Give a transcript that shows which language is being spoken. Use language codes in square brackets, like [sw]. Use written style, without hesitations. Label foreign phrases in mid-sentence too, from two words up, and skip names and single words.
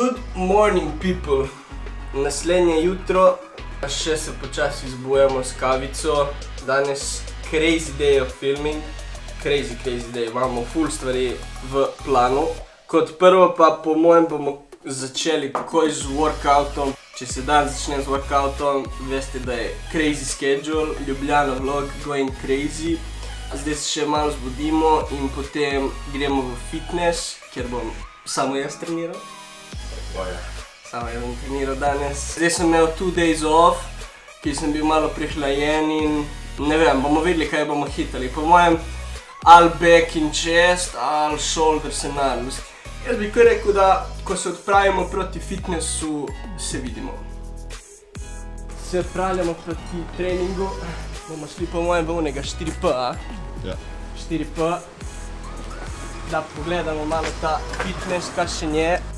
[en] Morning people, [sl] naslednje jutro, še se počasi zbujamo s kavico. [en] Danes crazy day of filming, crazy day, [sl] imamo full stvari v planu. Kot prvo pa po mojem bomo začeli takoj z workoutom. Če se dan začne z workoutom, veste, da je [en] crazy schedule, [sl] Ljubljana vlog, [en] going crazy. [sl] Zdaj se še malo zbudimo in potem gremo v fitness, kjer bom samo jaz treniral. Samo jaz bom treniral danes. Zdaj sem imel 2 [en] days off, [sl] ki sem bil malo prihlajen in ne vem, bomo videli, kaj bomo hitali. Po mojem, [en] ali back in chest, ali shoulders and arms. [sl] Jaz bi kar rekel, da ko se odpravimo proti fitnessu, se vidimo. Se odpravljamo proti treningu, bomo šli po mojem v unega 4P, a? Ja. 4P, da pogledamo malo ta fitness, kaj še nje.